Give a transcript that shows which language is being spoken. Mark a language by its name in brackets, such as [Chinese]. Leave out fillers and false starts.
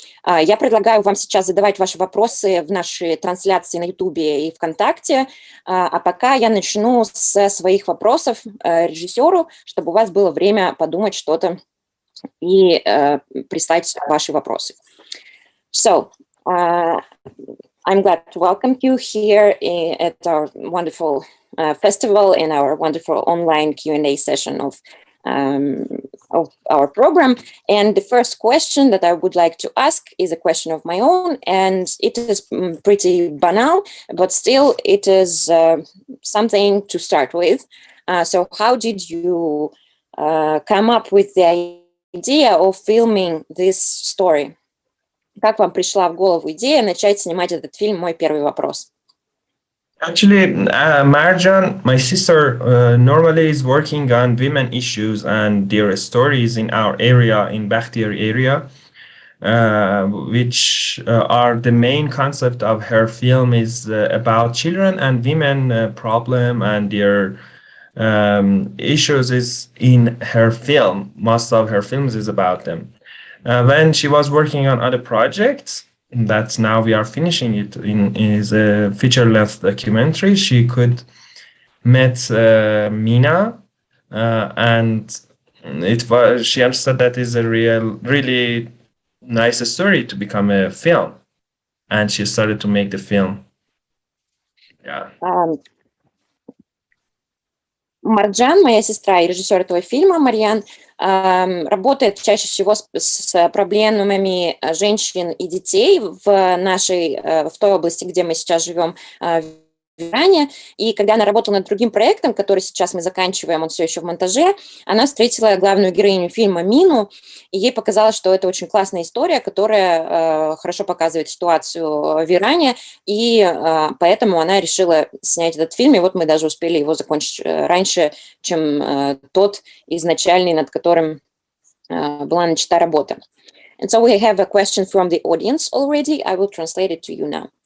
[Russian] Я предлагаю вам сейчас задавать ваши вопросы в нашей трансляции на YouTube и ВКонтакте, а пока я начну со своих вопросов режиссеру, чтобы у вас было время подумать что-то и прислать ваши вопросы. [English] So, I'm glad to welcome you here at our wonderful festival and our wonderful online Q&A session of our program. And the first question that I would like to ask is a question of my own, and it is pretty banal, but still it is something to start with. So how did you come up with the idea of filming this story? [Russian] Как вам пришла в голову идея начать снимать этот фильм? Мой первый вопрос. [English] Actually, Marjan, my sister, normally is working on women issues and their stories in our area, in Bakhtiyari area, which are the main concept of her film is about children and women problem and their issues is in her film. Most of her films is about them. When she was working on other projects, that now we are finishing it is a feature-length documentary, she could met Mina, and she understood that is a really nice story to become a film, and she started to make the film. Yeah. [Russian] Марджан, моя сестра и режиссер этого фильма, Марьян, работает чаще всего с проблемами женщин и детей в той области, где мы сейчас живем, в Иране. И когда она работала над другим проектом, который сейчас мы заканчиваем, он все еще в монтаже, она встретила главную героиню фильма Мину, и ей показалось, что это очень классная история, которая хорошо показывает ситуацию в Иране, и поэтому она решила снять этот фильм, и вот мы даже успели его закончить раньше, чем тот изначальный, над которым была начата работа. [English] And so we have a question from the audience already. I will translate it to you now.